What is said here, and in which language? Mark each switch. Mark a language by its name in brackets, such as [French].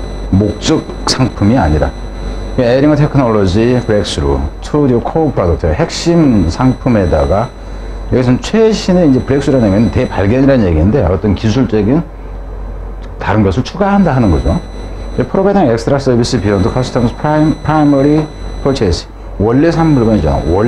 [Korean] 목적 상품이 아니라. [English] adding technology breakthrough to the core product. [Korean] 핵심 상품에다가 여기서는 최신의 이제 breakthrough라는 얘기는 대발견이라는 얘기인데 어떤 기술적인 다른 것을 추가한다 하는 거죠. [English] providing extra service beyond customers primary purchase. [Korean] 원래 산 물건이잖아.